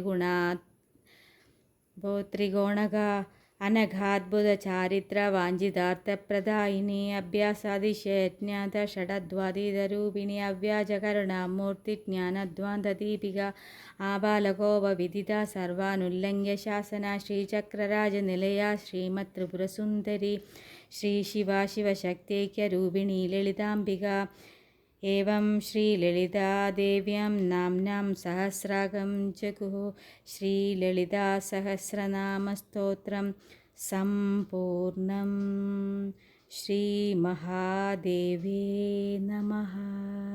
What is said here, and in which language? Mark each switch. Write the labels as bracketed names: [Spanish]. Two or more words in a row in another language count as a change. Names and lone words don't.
[Sanskrit] ത്രിഗോണക അനഘാദ്ഭുത ചാരിത്ര വാഞ്ചിതാർത്ഥപ്രദായിനി അഭ്യാസാതിശയജ്ഞാത ഷഡദ്വാതീതരൂപിണി അവ്യാജകരുണാമൂർത്തി ജ്ഞാനധ്വാന്തദീപിക ആബാലകോപവിദിത സർവാനുല്ലംഘ്യ ശാസന ശ്രീചക്രരാജനിലയ ശ്രീമത് ത്രിപുരസുന്ദരി ശ്രീ ശിവ ശിവശക്തൈക്യരൂപിണി ലളിതാംബിക एवं श्रीललितादेव्यां नाम्नां सहस्रागं जगुः श्रीललितासहस्रनामस्तोत्रं सम्पूर्णं श्रीमहादेवे नमः।